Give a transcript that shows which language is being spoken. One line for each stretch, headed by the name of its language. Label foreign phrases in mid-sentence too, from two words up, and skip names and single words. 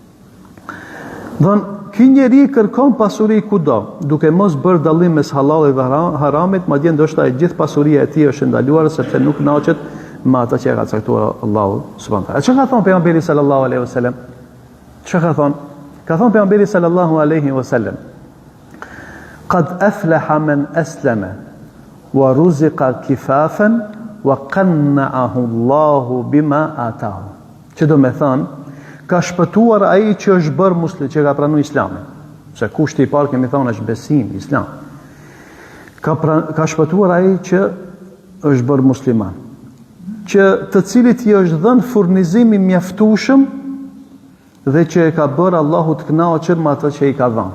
Albanian: Thonë, ky njeri kërkon pasuri kudo, duke mos bërë dallim mes halalit dhe haramit, madje ndoshta e gjithë pasuria e tij është ndaluar sepse nuk kënaqet me ata që ka caktuar Allahu
Arabic: سبحانه وتعالى.
Albanian: Çka ka thonë pejgamberi
Arabic: صلى الله عليه وسلم?
Albanian: Çka ka thonë? Ka thonë pejgamberi
Arabic: صلى الله عليه وسلم: "قد أفلح من أسلم ورزق كفافا وقنعه الله بما آتاه."
Albanian: Që do me thonë, ka shpëtuar ai që është bërë muslim, që ka pranuar Islamin. Se kushti i parë kemi thonë është besim, Islam. Ka shpëtuar ai që është bërë musliman, që të cilit i është dhënë furnizimi mjaftueshëm dhe që e ka bërë Allahu të kënaqur me atë që i ka dhënë.